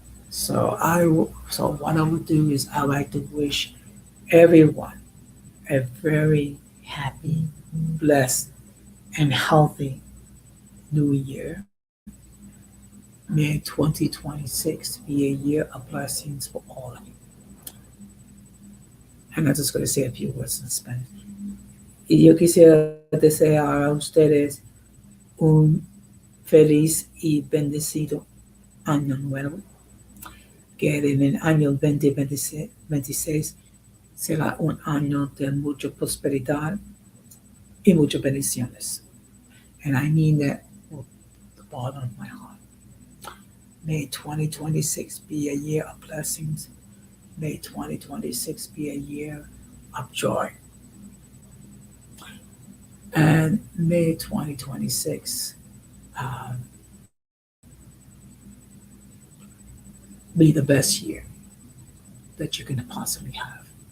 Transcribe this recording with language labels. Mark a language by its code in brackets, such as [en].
[en] So what I would do is I like to wish everyone a very happy, blessed, and healthy new year. May 2026 be a year of blessings for all of you. And I'm just going to say a few words in Spanish. [es] Y yo quisiera desear a ustedes un feliz y bendecido año nuevo, que en el año 2026 será un año de mucha prosperidad y muchas bendiciones. [en] And I mean that with the bottom of my heart. May 2026 be a year of blessings. May 2026 be a year of joy. And may 2026 be the best year that you can possibly have.